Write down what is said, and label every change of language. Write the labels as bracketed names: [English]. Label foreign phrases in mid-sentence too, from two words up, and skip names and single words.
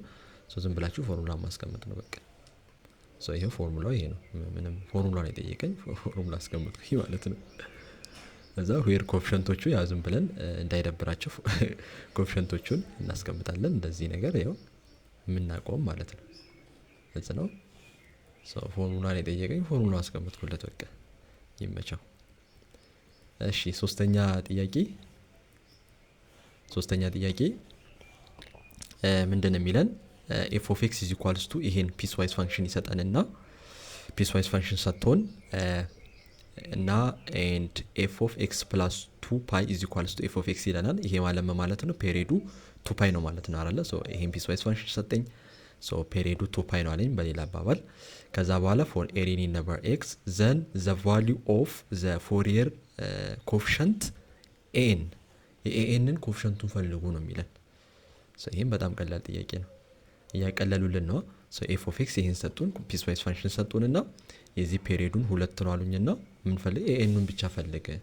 [Amharic] ዝም ብላችሁ ፎርሙላ ማስቀመጥ ነው በቃ። ይሄው ፎርሙላው ይሄ ነው። ምንም ፎርሙላውን የጠየቀኝ ፎርሙላ አስቀምጥኩኝ ማለት ነው። ከዛ ዌር ኮኤፊሽንቶቹ ያው ዝም ብለን እንዳይደብራችሁ ኮኤፊሽንቶቹን እናስቀምጣለን። እንደዚህ ነገር ያው የምናውቀውም ማለት ነው። እዚህ ነው ፎርሙላን የጠየቀኝ ፎርሙላው አስቀምጥኩለት በቃ ይመቻው። እሺ ሶስተኛ ጥያቄ ምንድነው የሚለን [English] f of x is equals to [Amharic] ይሄን [English] piecewise function [Amharic] ይሰጠንና [English] piecewise function [Amharic] ሰጥቶን እና [English] and f of x plus 2 pi is equals to f of x [Amharic] ይለናል። ይሄ ማለት ነው ፔሪዱ 2 pi ነው ማለት ነው አይደለ? ይሄን [English] piecewise function [Amharic] ሰጠኝ። ፔሪዱ 2 pi ነው አለኝ በሌላ አባባል። ከዛ በኋላ [English] for any number x then the value of the Fourier coefficient n [Amharic] የኤንን ኮኤፊሽንቱን ፈልጉ ነው የሚለን። ይሄን በጣም ቀላል ጥያቄ ነው። ያቀለሉልን ነው። [English] f of x [Amharic] ይሄን ሰጡን [English] piecewise function [Amharic] ሰጡንና የዚህ ፔሪዱን 2 ነው አሉኝና ምን ፈልግ ኤኑን ብቻ ፈልግ